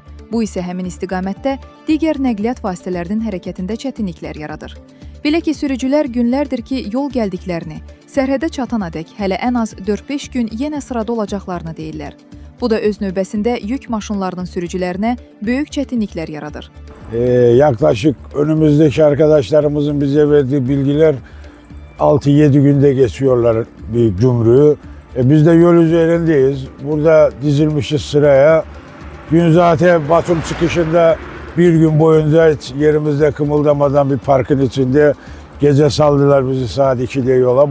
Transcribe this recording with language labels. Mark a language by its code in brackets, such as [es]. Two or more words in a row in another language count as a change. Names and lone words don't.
[az] Bu isə həmin istiqamətdə digər nəqliyyat vasitələrinin hərəkətində çətinliklər yaradır. Belə ki, sürücülər günlərdir ki, yol gəldiklərini, sərhədə çatanadək hələ ən az 4-5 gün yenə sırada olacaqlarını deyirlər. Bu da öz növbəsində yük maşınlarının sürücülərinə böyük çətinliklər yaradır. [tr] Yaklaşık önümüzdeki arkadaşlarımızın bize verdiği bilgiler 6-7 günde geçiyorlar bir gümrüğü. Biz de yol üzerindeyiz. Burada dizilmişiz sıraya. Gün zaten Batum çıkışında bir gün boyunca hiç yerimizde kımıldamadan bir parkın içinde gece saldılar bizi saat 2'de yola.